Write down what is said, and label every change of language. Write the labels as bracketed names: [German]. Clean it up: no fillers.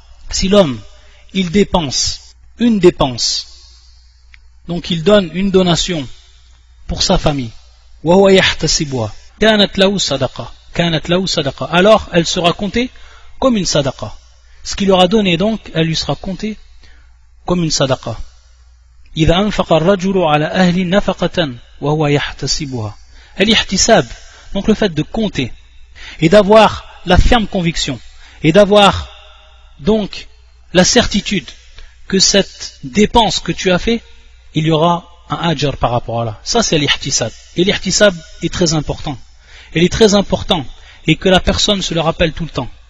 [French] Si l'homme il dépense une dépense, donc il donne une donation pour sa famille, [Arabic] wa huwa yahtasibuha kanat lahu sadaqa, [French] alors elle sera comptée comme une sadaqa. Ce qu'il aura donné donc, elle lui sera comptée comme une sadaqa. [Arabic] إذا أنفق الرجل على أهل نفقة وهو يحتسبها. [French] الإحتساب, donc le fait de compter et d'avoir la ferme conviction et d'avoir donc la certitude que cette dépense que tu as fait, il y aura un ajr par rapport à là. Ça c'est l'ihtisab. Et l'ihtisab est très important. Il est très important et que la personne se le rappelle tout le temps.